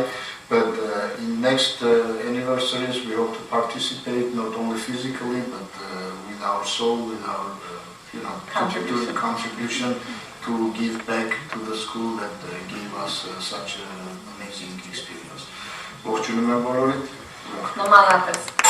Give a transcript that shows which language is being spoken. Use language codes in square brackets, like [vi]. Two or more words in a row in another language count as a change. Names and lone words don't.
[en] But in next anniversaries, we hope to participate not only physically, but with our soul, with our contribution to give back to the school that gave us such an amazing experience. [hy] Ողջունում եմ բոլորիդ։ Նոմանատես։